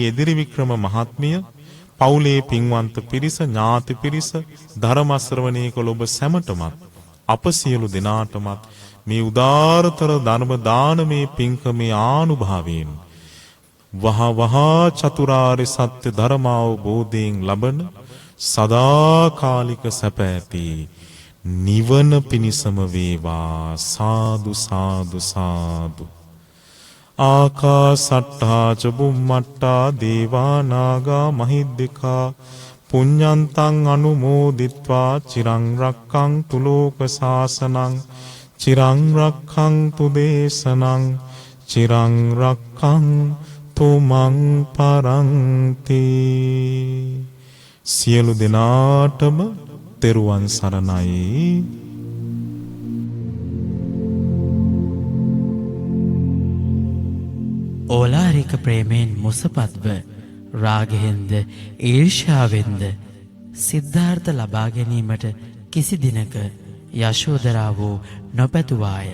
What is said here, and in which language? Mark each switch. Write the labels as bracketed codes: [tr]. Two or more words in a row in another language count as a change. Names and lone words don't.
[si] එදිරි වික්‍රම මහත්මිය පවුලේ පින්වන්ත පිරිස ඥාති පිරිස ධර්ම ශ්‍රවණය කළ ඔබ සැමටමත් අප සියලු දෙනාටමත් මේ උදාරතර ධර්ම දානමේ පින්කමේ ආනුභාවයෙන් වහා චතුරාර්ය සත්‍ය ධර්මාවබෝධයෙන් ලබන සදාකාලික සැප ඇති නිවන පිණිසම වේවා [pi] සාදු සාදු සාදු. ආකාසට්ඨා ච බුම්මට්ඨා දේවා නාග මහිද්దికා පුඤ්ඤන්තං අනුමෝදිත්වා චිරං රක්ඛන්තු ලෝක සාසනං චිරං රක්ඛන්තු දේශනං චිරං රක්ඛන්තු මං පරන්ති. [si] සියලු දෙනාටම තෙරුවන් සරණයි. ඕලාරික ප්‍රේමයෙන් මුසපත්ව රාගයෙන්ද ඊර්ෂ්‍යාවෙන්ද සිද්ධාර්ථ ලබා ගැනීමට කිසි දිනක යශෝදරාවෝ නොපැතුවාය.